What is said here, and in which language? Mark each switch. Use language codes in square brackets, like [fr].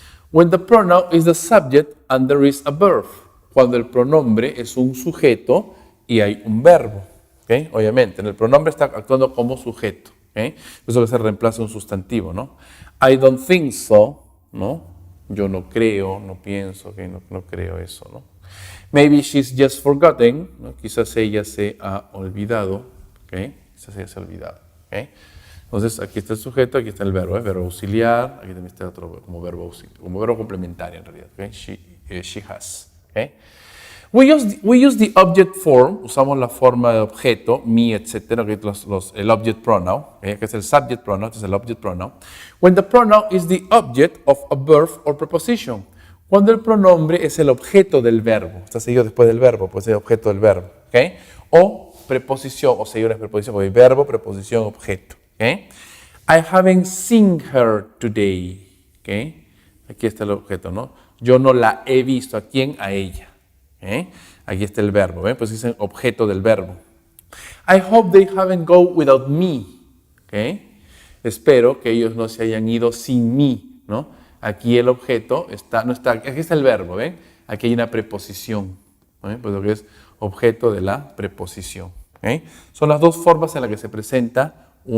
[en] When the pronoun is the subject and there is a verb. [es] Cuando el pronombre es un sujeto y hay un verbo, ¿okay? Obviamente, en el pronombre está actuando como sujeto, ¿okay? Por eso que se reemplaza un sustantivo, ¿no? [en] I don't think so, [es] ¿no? Yo no creo, no pienso, ¿okay? No creo eso, ¿no? [en] Maybe she's just forgotten, [es] ¿no? Quizás ella se ha olvidado, ¿okay? Quizás ella se ha olvidado, ¿okay? Entonces, aquí está el sujeto, aquí está el verbo, verbo auxiliar, aquí también está otro como verbo complementario en realidad, ¿okay? [en] She has, [es] ¿okay? [en] We use the object form, [es] usamos la forma de objeto, me, etc., el object pronoun, que es el subject pronoun, este es el object pronoun, [en] when the pronoun is the object of a verb or preposition, [es] cuando el pronombre es el objeto del verbo, está seguido después del verbo, pues es el objeto del verbo, ¿okay? O preposición, o seguido una preposición, porque verbo, preposición, objeto, ¿okay? [en] I haven't seen her today, ¿okay? [es] Aquí está el objeto, ¿no? Yo no la he visto, ¿a quién? A ella. Aquí está el verbo, pues dicen objeto del verbo. [en] I hope they haven't gone without me. ¿Okay? [es] Espero que ellos no se hayan ido sin mí, ¿no? Aquí el objeto no está, aquí está el verbo, ¿ven? Aquí hay una preposición, pues lo que es objeto de la preposición. ¿Okay? Son las dos formas en las que se presenta